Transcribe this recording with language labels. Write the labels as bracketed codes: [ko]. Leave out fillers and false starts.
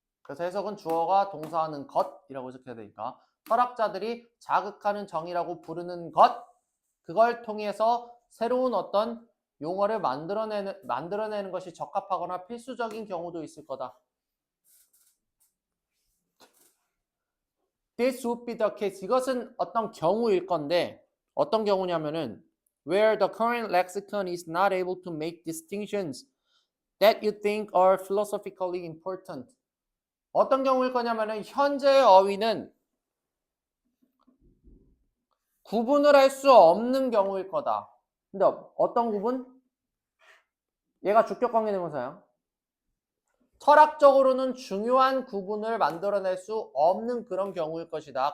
[ko] 그래서 해석은 주어가 동사하는 것이라고 해석해야 되니까 철학자들이 자극하는 정의라고 부르는 것 그걸 통해서 새로운 어떤 용어를 만들어내는 것이 적합하거나 필수적인 경우도 있을 거다. [en] This would be the case. [ko] 이것은 어떤 경우일 건데 어떤 경우냐면은 [en] where the current lexicon is not able to make distinctions that you think are philosophically important. [ko] 어떤 경우일 거냐면은 현재의 어휘는 구분을 할 수 없는 경우일 거다. 근데 어떤 구분? 얘가 주격 관계대명사야. 철학적으로는 중요한 구분을 만들어낼 수 없는 그런 경우일 것이다.